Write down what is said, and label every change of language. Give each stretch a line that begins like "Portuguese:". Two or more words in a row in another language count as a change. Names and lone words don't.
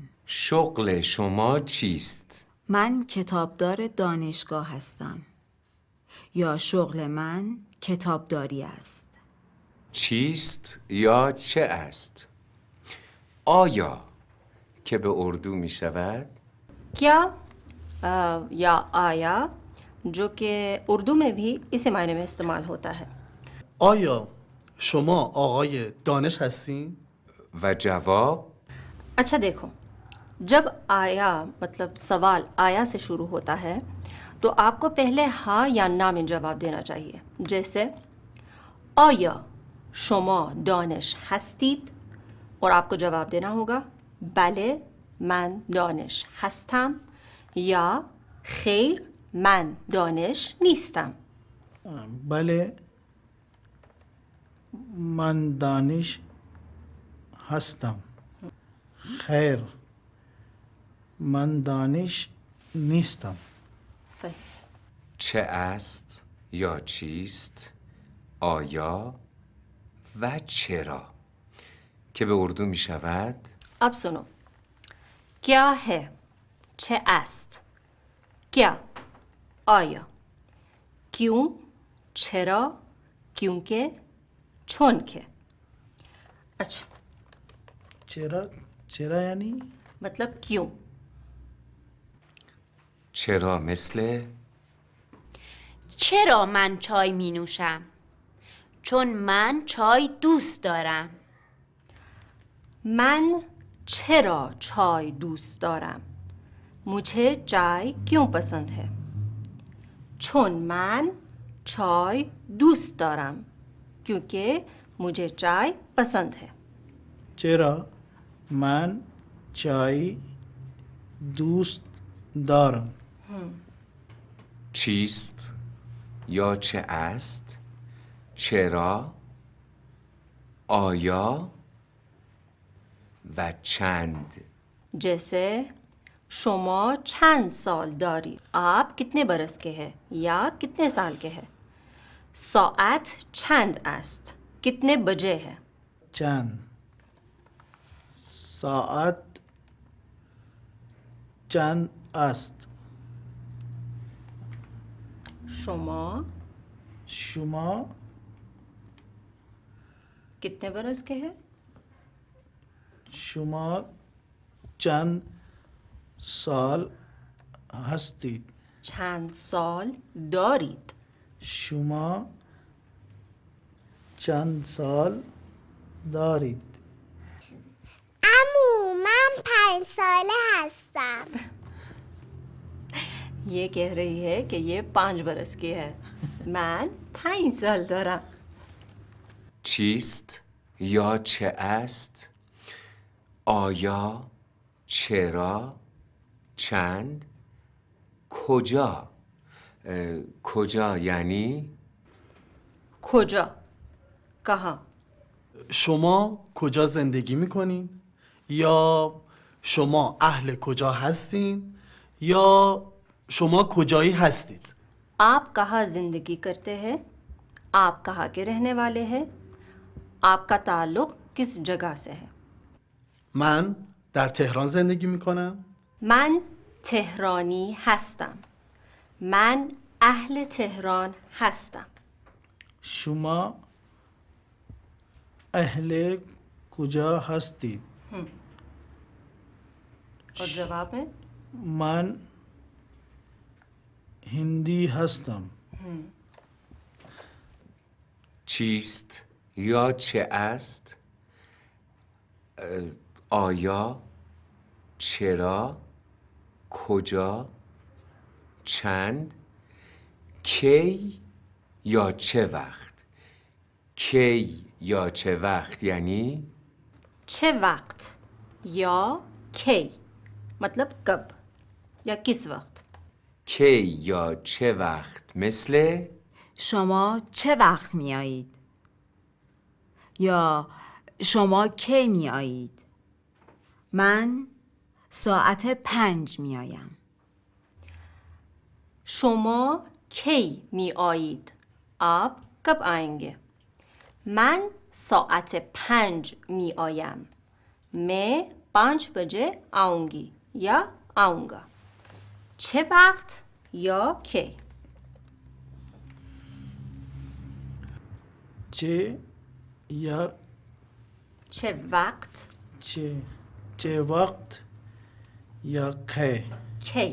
Persian: شغل شما چیست؟ من کتابدار دانشگاه هستم یا شغل من کتابداری است. چیست یا چه است؟ آیا که به اردو می شود؟
Hindi: क्या या आया जो कि उर्दू में भी इसी मायने में इस्तेमाल होता है.
Persian: آیا شما آقای دانش هستین؟ و جواب
Hindi: अच्छा देखो, जब आया मतलब सवाल आया से शुरू होता है तो आपको पहले हाँ या ना में जवाब देना चाहिए.
Persian: जैसे आया شما دانش هستید
Hindi: और आपको जवाब देना होगा
Persian: بله من دانش هستم یا خیر من دانش نیستم. بله من دانش هستم. خیر من دانش نیستم. صحیح. چه است یا چیست؟ آیا و چرا که به اردو می شود؟
Hindi: अब सुनो, क्या है
Persian: چه است,
Hindi: क्या آیا, क्यों چرا, क्योंकि
Persian: چون که.
Hindi: अच्छा
Persian: چرا یعنی؟
Hindi: मतलब क्यों.
Persian: چرا مثل چرا من چای می نوشم؟ چون من چای دوست دارم. من چرا چای دوست دارم,
Hindi: मुझे चाय क्यों पसंद है.
Persian: چون من چای دوست دارم
Hindi: क्योंकि मुझे चाय पसंद है.
Persian: چرا من چای دوست دارم. چیست یا چه است؟ چرا؟ آیا و چند. जैसे شما چند سال دارید,
Hindi: आप कितने बरस के हैं या कितने साल के हैं.
Persian: ساعت چند است,
Hindi: कितने बजे है.
Persian: چند ساعت چند است. شما شما
Hindi: कितने बरस के हैं.
Persian: شما چند سال هستید. چند سال دارید. شما چند سال دارید. امو من 5 ساله هستم.
Hindi: ये कह रही है कि ये 5 बरस की है.
Persian: من 5 سال دارم. چیست یا چه است؟ آیا چرا چند کجا. کجا یعنی کجا, کها. شما کجا زندگی میکنین؟ یا شما اهل کجا هستین؟ یا شما کجایی هستید؟
Hindi: आप कहाँ जिंदगी करते हैं, आप कहाँ के रहने वाले हैं, आपका ताल्लुक किस जगह से है.
Persian: من در تهران زندگی میکنم. من تهرانی هستم. من اهل تهران هستم. شما اهل کجا هستید؟
Hindi: और जवाब में
Persian: من هندی هستم. چیست یا چه است، آیا، چرا، کجا، چند، کی یا چه وقت. کی یا چه وقت یعنی چه وقت یا کی
Hindi: मतलब कब या किस वक्त.
Persian: کی یا چه وقت مثل شما چه وقت میایید؟ یا شما کی میایید؟ من ساعت 5 میایم. شما کی می آیید؟
Hindi: आप कब आएंगे?
Persian: من ساعت 5 می آیم.
Hindi: मैं 5 बजे आऊंगी या आऊंगा.
Persian: چه وقت یا کی. چه یا چه وقت چه وقت یا کی. کی.